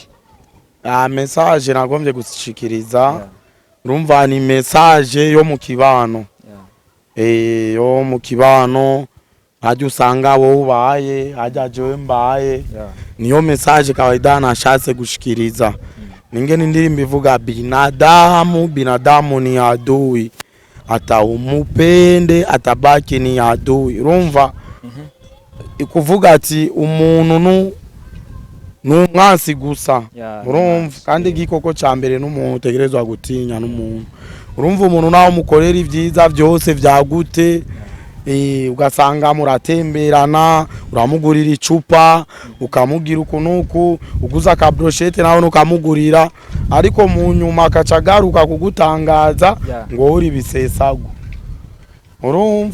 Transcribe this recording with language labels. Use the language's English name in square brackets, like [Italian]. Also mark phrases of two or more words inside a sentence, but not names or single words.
[Rundi] message nagombye gushikiriza urumva ni message yo mu kibano yo mu kibano hajya usanga wowe ubaye hajya jewe mbaye niyo message kawaida nashatse gushikiriza ningene indirimbo ivuga [Swahili] binadamu ni adui hata umupende atabaki ni adui [Rundi] urumva ikuvuga ati umuntu n'umwansi gusa urumva kandi gikoko cyambere n'umuntu tegerezwa gutinya n'umuntu urumva umuntu nawo mukorera ivyiza byose vyagute ugasanga muratemberana uramugurira icupa ukamugira ukunuku uguza ka brochette nawe ukamugurira ariko mu nyuma akacagaruka kugutangaza ngo uri bisesago urumva